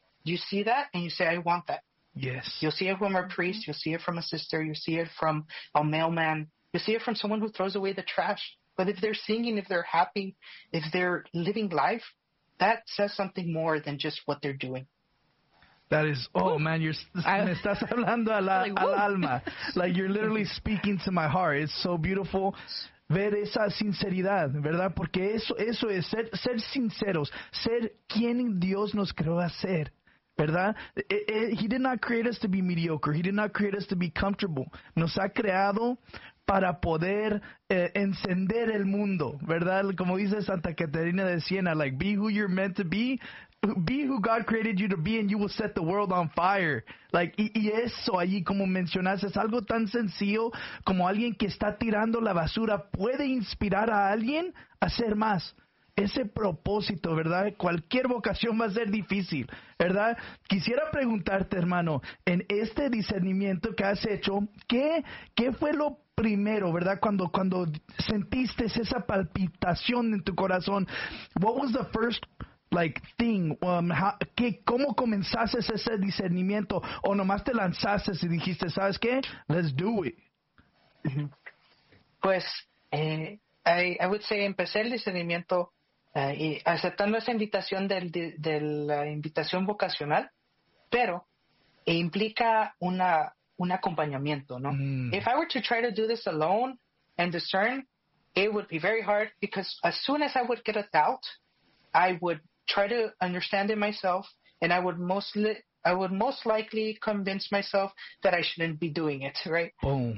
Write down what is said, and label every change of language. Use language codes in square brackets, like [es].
[en] You see that and you say, I want that. Yes. You'll see it from a priest. You'll see it from a sister. You'll see it from a mailman. You'll see it from someone who throws away the trash. But if they're singing, if they're happy, if they're living life, that says something more than just what they're doing. That is, oh, woo. [es] Man, me estás hablando al alma. [en] Like, you're literally speaking to my heart. It's so beautiful. [es] Ver esa sinceridad, ¿verdad? Porque eso es ser sinceros, ser quien Dios nos creó a ser, ¿verdad? [en] He did not create us to be mediocre. He did not create us to be comfortable. [es] Nos ha creado para poder encender el mundo, ¿verdad? Como dice [en] Santa Catarina de Siena, like, be who you're meant to be. Be who God created you to be, and you will set the world on fire. [es] Like, y eso allí, como mencionaste, es algo tan sencillo como alguien que está tirando la basura puede inspirar a alguien a hacer más. Ese propósito, ¿verdad? Cualquier vocación va a ser difícil, ¿verdad? Quisiera preguntarte, hermano, en este discernimiento que has hecho, ¿qué fue lo primero, ¿verdad? Cuando sentiste esa palpitación en tu corazón, what was the first, like, thing, ¿cómo comenzaste ese discernimiento? ¿O nomás te lanzaste y dijiste, ¿sabes qué? [en] Let's do it. [es] Pues, [en] I would say, [es] empecé el discernimiento y aceptando esa invitación de la invitación vocacional, pero implica un acompañamiento, ¿no? Mm. [en] If I were to try to do this alone and discern, it would be very hard, because as soon as I would get a doubt, I would try to understand it myself, and I would most likely convince myself that I shouldn't be doing it, right? Boom.